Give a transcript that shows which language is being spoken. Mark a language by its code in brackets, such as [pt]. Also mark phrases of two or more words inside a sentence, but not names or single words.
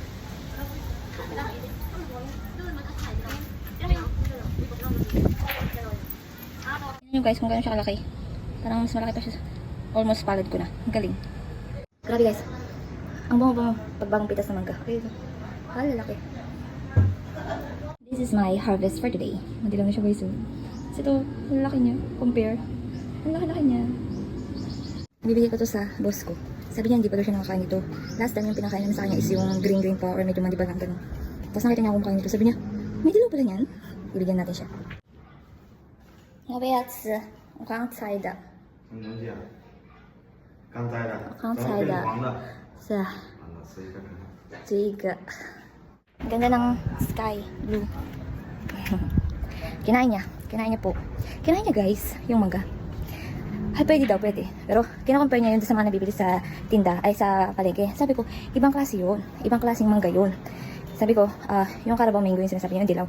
[tl] Tignan nyo guys kung gano'n siya kalaki. Parang mas malaki pa siya. Almost palad ko na. Ang galing. Grabe guys. Ang bango-bango. Pagbagong pitas ng mangga. Okay. Lalaki. [en] This is my harvest for today. [tl] Madilaw na siya guys. Kasi ito, ang laki niya. Compare. Ang laki-laki niya. Bibigay ko to sa boss ko. Sabi niya hindi pa daw siya nakakain ito. [en] Last time [tl] yung pinakain namin sa kanya is yung green pa or medyo mandibal lang ganun. Tapos nakita niya ako kumakain ito. Sabi niya, may dilaw pala niyan. Ibigyan natin siya. [zh] 要不要吃？我刚猜的。什么东西啊？刚摘的。刚摘的怎么变黄的。是啊，完了，吃一个看看。这一个。 [tl] Ang ganda ng [en] sky blue. [tl] Kinain niya po. Kinain niya guys, yung mangga. Ay, pwede daw, pwede. Pero, kinakompare niya yun sa mga nabibili sa tinda, ay sa palengke. Sabi ko, ibang klase yun. Ibang klaseng mangga yun. Sabi ko, yung Carabao mango yung sinasabi niya, yung dilaw.